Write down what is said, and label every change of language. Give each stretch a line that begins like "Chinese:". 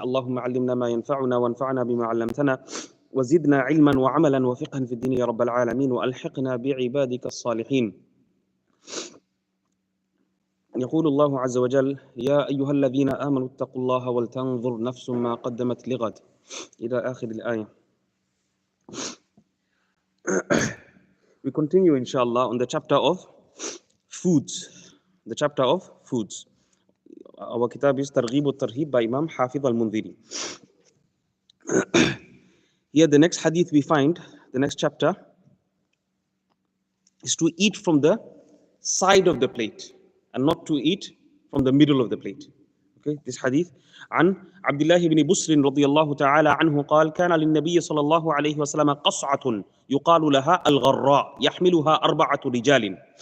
Arabic: اللهم علمنا ما ينفعنا وانفعنا بما علمتنا وزدنا علما وعملا وفقها في الدين يا رب العالمين وألحقنا بعبادك الصالحين. يقول الله عز وجل: يا أيها الذين آمنوا اتقوا الله ولتنظر نفس ما قدمت لغد إلى آخر الآية.
English: We continue inshallah on the chapter of foods. The chapter of foods. Our kitab is Targhib al-Tarhib by Imam Hafiz al-Mundhiri. Here the next hadith we find, the next chapter, is to eat from the side of the plate and not to eat from the middle of the plate. Okay, this hadith
Arabic: عن عبد الله بن بسر رضي الله تعالى عنه قال: كان للنبي صلى الله عليه وسلم قصعة يقال لها الغراء يحملها 4 رجال.